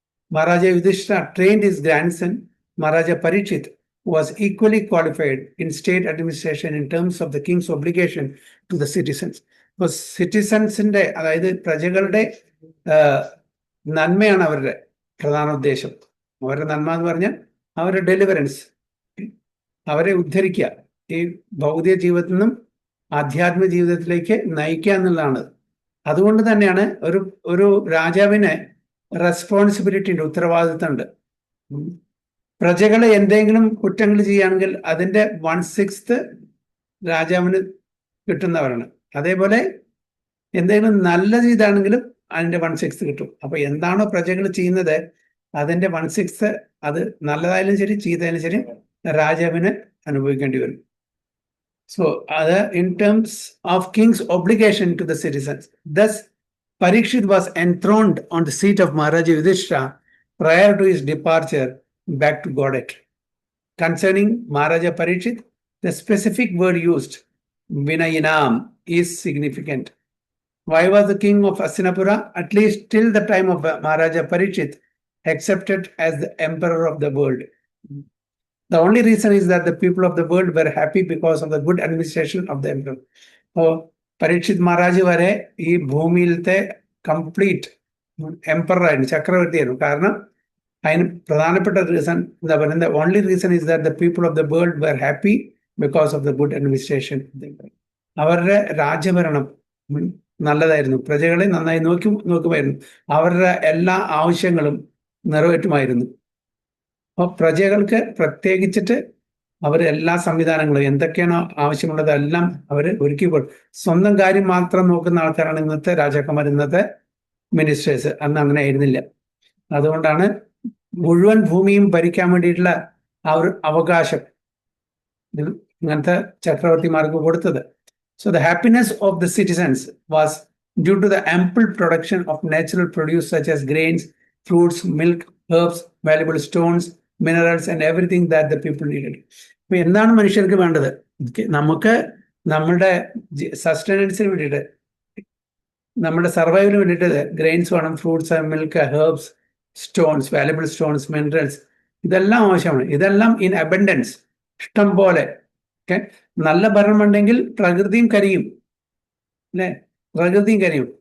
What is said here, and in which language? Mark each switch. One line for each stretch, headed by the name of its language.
English: Maharaja Yudhishthira trained his grandson Maharaja Parikshit, who was equally qualified in state administration in terms of the king's obligation to the citizens.
Malayalam: So citizens-ന്റെ, അതായത് പ്രജകളുടെ നന്മയാണ് അവരുടെ പ്രധാന ഉദ്ദേശം. അവരുടെ നന്മ എന്ന് പറഞ്ഞാൽ അവരുടെ ഡെലിവറൻസ്, അവരെ ഉദ്ധരിക്കുക, ഈ ഭൗതിക ജീവിതത്തിൽ നിന്നും ആധ്യാത്മിക ജീവിതത്തിലേക്ക് നയിക്കുക എന്നുള്ളതാണ്. അതുകൊണ്ട് തന്നെയാണ് ഒരു രാജാവിന് റെസ്പോൺസിബിലിറ്റി ഉണ്ട്, ഉത്തരവാദിത്തമുണ്ട്. പ്രജകളെ എന്തെങ്കിലും കുറ്റങ്ങൾ ചെയ്യുകയാണെങ്കിൽ അതിൻ്റെ 1/6 രാജാവിന് കിട്ടുന്നവരാണ്. അതേപോലെ എന്തെങ്കിലും നല്ല ചെയ്താണെങ്കിലും അതിൻ്റെ 1/6 കിട്ടും. അപ്പൊ എന്താണോ പ്രജകൾ ചെയ്യുന്നത് അതിൻ്റെ 1/6 അത് നല്ലതായാലും ശരി ചീത്തയായാലും ശരി രാജാവിന് അനുഭവിക്കേണ്ടി വരും.
English: So in terms of king's obligation to the citizens, thus Parikshit was enthroned on the seat of Maharaja Yudhishthira prior to his departure back to Godhead. Concerning Maharaja Parikshit, the specific word used, Vinayinam, is significant. Why was the king of Hastinapura, at least till the time of Maharaja Parikshit, accepted as the emperor of the world? The only reason is that the people of the world were happy because of the good administration of the emperor.
Malayalam: Parikshit Maharaj വരെ ഈ ഭൂമിയിലത്തെ
English: complete emperor
Malayalam: ആയിരുന്നു, ചക്രവർത്തിയായിരുന്നു. കാരണം അതിന് പ്രധാനപ്പെട്ട reason എന്താ പറയുന്നത്?
English: Only reason is that the people of the world were happy because of the good administration.
Malayalam: അവരുടെ രാജ്യഭരണം നല്ലതായിരുന്നു, പ്രജകളെ നന്നായി നോക്കുമായിരുന്നു, അവരുടെ എല്ലാ ആവശ്യങ്ങളും നിറവേറ്റുമായിരുന്നു. അപ്പോൾ പ്രജകൾക്ക് പ്രത്യേകിച്ചിട്ട് അവർ എല്ലാ സംവിധാനങ്ങളും എന്തൊക്കെയാണോ ആവശ്യമുള്ളത് എല്ലാം അവർ ഒരുക്കിക്കൊടുക്കും. സ്വന്തം കാര്യം മാത്രം നോക്കുന്ന ആൾക്കാരാണ് ഇന്നത്തെ രാജാക്കന്മാർ, ഇന്നത്തെ മിനിസ്റ്റേഴ്സ്. അന്ന് അങ്ങനെ ആയിരുന്നില്ല. അതുകൊണ്ടാണ് മുഴുവൻ ഭൂമിയും ഭരിക്കാൻ വേണ്ടിയിട്ടുള്ള ആ ഒരു അവകാശം ഇങ്ങനത്തെ ചക്രവർത്തിമാർക്ക് കൊടുത്തത്.
English: So the happiness of the citizens was due to the ample production of natural produce such as grains, fruits, milk, herbs, valuable stones, minerals and everything that the people needed.
Malayalam: അപ്പൊ എന്താണ് മനുഷ്യർക്ക് വേണ്ടത്? നമുക്ക് നമ്മുടെ സസ്റ്റൈനൻസിന് വേണ്ടിയിട്ട്, നമ്മുടെ സർവൈവലിന് വേണ്ടിയിട്ട് ഗ്രെയിൻസ് വേണം, fruits, milk, herbs, stones, valuable stones, minerals, ഇതെല്ലാം ആവശ്യമാണ്. ഇതെല്ലാം
English: in abundance,
Malayalam: ഇഷ്ടം പോലെ. ഓക്കെ, നല്ല ഭരണം ഉണ്ടെങ്കിൽ പ്രകൃതിയും കരിയും, അല്ലേ? പ്രകൃതിയും കരിയും.